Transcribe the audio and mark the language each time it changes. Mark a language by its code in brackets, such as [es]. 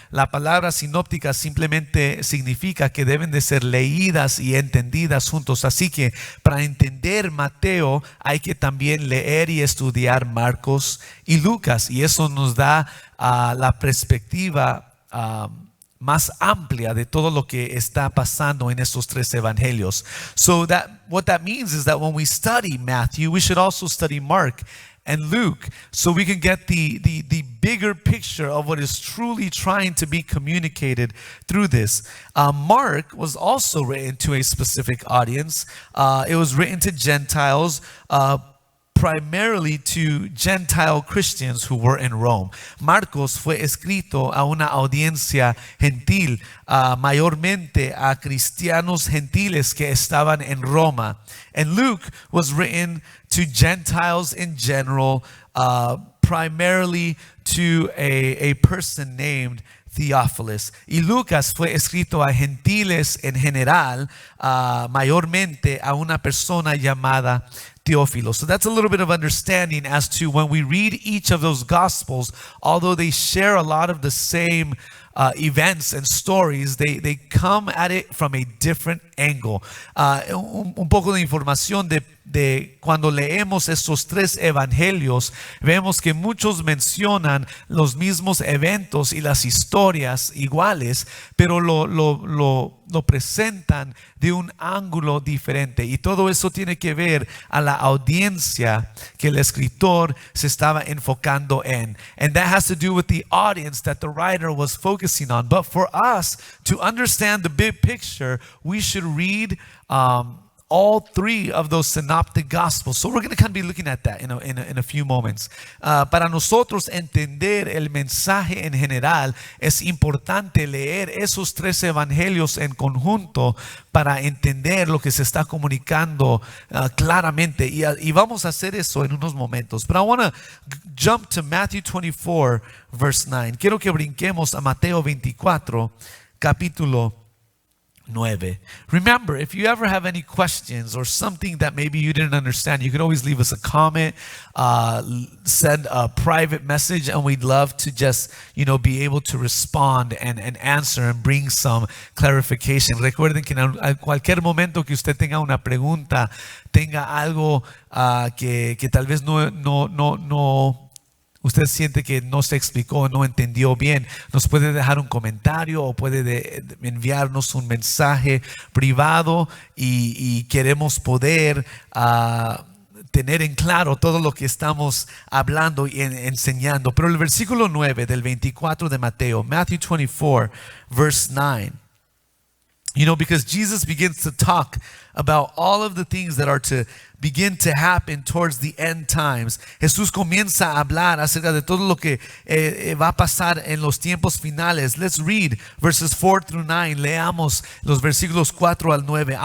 [es] La palabra sinóptica simplemente significa que deben de ser leídas y entendidas juntos. Así que para entender Mateo hay que también leer y estudiar Marcos y Lucas, y eso nos da la perspectiva más amplia de todo lo que está pasando en estos tres evangelios. [en] So what that means is that when we study Matthew, we should also study Mark and Luke, so we can get the bigger picture of what is truly trying to be communicated through this. Mark was also written to a specific audience. It was written to Gentiles, primarily to Gentile Christians who were in Rome. [es] Marcos fue escrito a una audiencia gentil, mayormente a cristianos gentiles que estaban en Roma. [en] And Luke was written to Gentiles in general, primarily to a person named Theophilus. [es] Y Lucas fue escrito a gentiles en general, mayormente a una persona llamada Teófilo. [en] So that's a little bit of understanding as to when we read each of those gospels, although they share a lot of the same events and stories, they come at it from a different angle. [es] Un poco de información de cuando leemos estos tres evangelios, vemos que muchos mencionan los mismos eventos y las historias iguales, pero lo presentan de un ángulo diferente, y todo eso tiene que ver a la audiencia que el escritor se estaba enfocando en, [en] and that has to do with the audience that the writer was focusing on. But for us to understand the big picture, we should read all three of those synoptic gospels. So we're going to kind of be looking at that in a few moments. [es] Para nosotros entender el mensaje en general, es importante leer esos tres evangelios en conjunto para entender lo que se está comunicando claramente. Y vamos a hacer eso en unos momentos. [en] But I want to jump to Matthew 24, verse 9. [es] Quiero que brinquemos a Mateo 24, capítulo 9. [en] Remember, if you ever have any questions or something that maybe you didn't understand, you can always leave us a comment, send a private message, and we'd love to just, be able to respond and answer and bring some clarification. [es] Recuerden que en cualquier momento que usted tenga una pregunta, tenga algo que tal vez no usted siente que no se explicó, no entendió bien, nos puede dejar un comentario o puede enviarnos un mensaje privado, y queremos poder tener en claro todo lo que estamos hablando y enseñando. Pero el versículo 9 del 24 de Mateo, [en] Matthew 24, verse 9. Because Jesus begins to talk about all of the things that are to begin to happen towards the end times. [es] Jesús comienza a hablar acerca de todo lo que va a pasar en los tiempos finales. [en] Let's read verses 4 through 9. [es] Leamos los versículos 4 al 9.